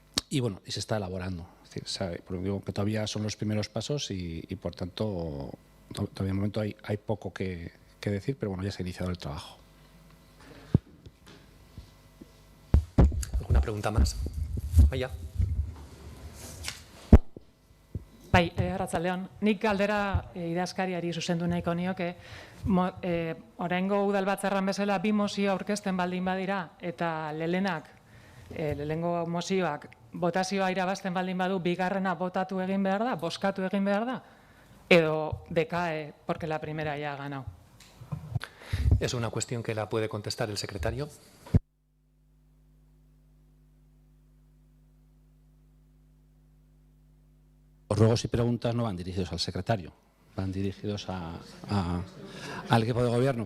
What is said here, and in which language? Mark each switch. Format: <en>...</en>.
<es>Y bueno, y se está elaborando. Es decir, digo que todavía son los primeros pasos y por tanto, todavía de momento hay poco que decir, pero bueno, ya se ha iniciado el trabajo. ¿Alguna pregunta más? Vaya.</es> <eu>Bai, arratsaldeon. Nik galdera idazkariari zuzendu nahiko nioke, oraingo udalbatzarran bezala bi mozio aurkezten baldin badira eta lehenengo mozioak botazioa irabazten baldin badu, bigarrena botatu egin behar da, bozkatu egin behar da, edo</eu> <es>decae porque la primera ya ha ganado. Es una cuestión que la puede contestar el secretario. Los ruegos y preguntas no van dirigidos al secretario, van dirigidos al equipo de gobierno.</es>